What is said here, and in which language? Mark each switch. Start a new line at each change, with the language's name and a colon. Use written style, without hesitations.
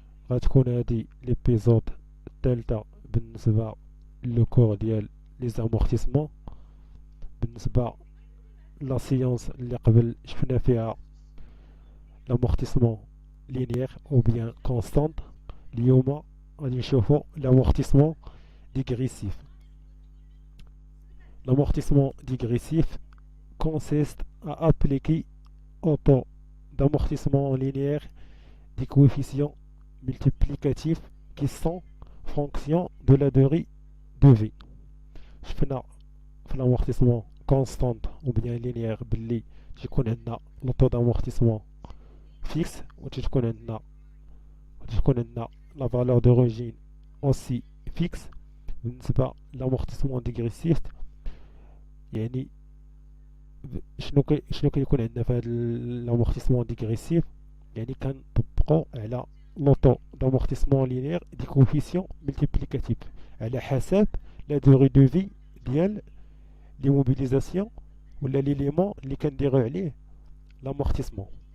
Arabic: غتكون هذه ليبيزود الثالثة بالنسبة للكور ديال لي زامورتيسمون. بالنسبة لا سيونس اللي قبل شفنا فيها لامورتيسمون لينيير او بيان كونستانت. اليوم غادي نشوفو لامورتيسمون ديغريسيف.
French: L'amortissement digressif consiste à appliquer au taux d'amortissement linéaire des coefficients multiplicatifs qui sont fonction de la durée de vie.
Arabic: شفنا في
French: l'amortissement constant ou bien linéaire
Arabic: باللي تيكون عندنا لو طو
French: d'amortissement fixe
Arabic: وتكون عندنا
French: la valeur d'origine aussi fixe.
Arabic: بالنسبة l'amortissement dégressif يعني شنو كيكون عندنا في هذا l'amortissement dégressif؟ يعني كنطبقوا على لوطو
French: d'amortissement linéaire
Arabic: دي كوفيسيون ملتيبليكاتيف على حسب لا دوغي دو في ديال لي موبيليزاسيون ولا ليليمون اللي كنديرو عليه لامورتيسمون.